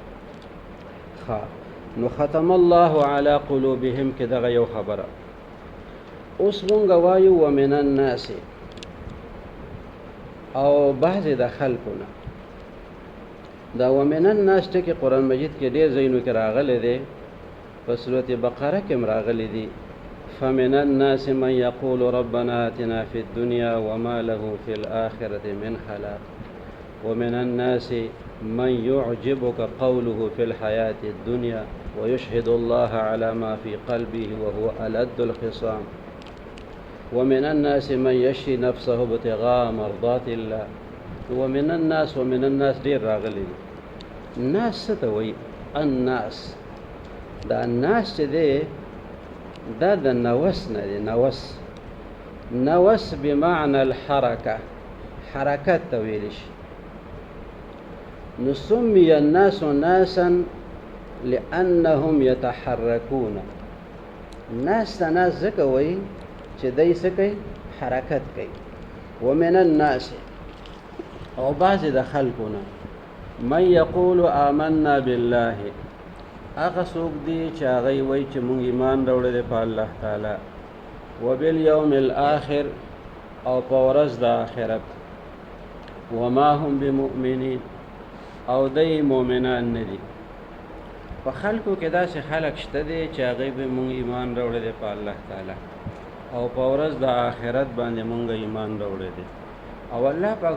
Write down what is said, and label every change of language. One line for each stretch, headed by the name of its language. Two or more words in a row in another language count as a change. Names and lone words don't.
Pashto: نو
Arabic: ختم الله علی قلوبهم
Pashto: کې دغه یو خبره اوس مونږ وایو
Arabic: ومن الناس
Pashto: او بعضې د خلکونه دا
Arabic: ومن الناس
Pashto: ټکي قرآن مجید کې ډېر ځایونو کې راغلی دی په سورة بقره کې هم راغلی دي
Arabic: فمن الناس من يقول ربنا آتنا في الدنيا وما له في الآخرة من خلاق ومن الناس من يعجبك قوله في الحياة الدنيا ويشهد الله على ما في قلبه وهو ألد الخصام ومن الناس من يشري نفسه ابتغاء مرضات الله ومن الناس
Pashto: ډیر راغلي الناس څه ته وایي الناس دا الناس چې دی دا د نوس نه دی نوس
Arabic: بمعنى الحرکه
Pashto: حرکت ته ویلی شي نو
Arabic: سمي الناس ناسا لأنهم يتحركون
Pashto: ناس ته ناس ځکه وایي چې دی څه کوي حرکت کوي
Arabic: ومن الناس
Pashto: او بعضې د خلکونه
Arabic: من یقول آمنا بالله
Pashto: هغه څوک دی چې هغوی وایي چې مونږ ایمان راوړی دی په الله تعالی
Arabic: وبالیوم الآخر
Pashto: او په ورځ د آخرت وما
Arabic: هم بمؤمنین او دی مؤمنان نه دي په خلکو کې داسې خلک شته دی چې هغوی به مونږ ایمان راوړی دی په الله تعالی او په ورځ د آخرت باندې مونږ ایمان راوړی دی او الله پاک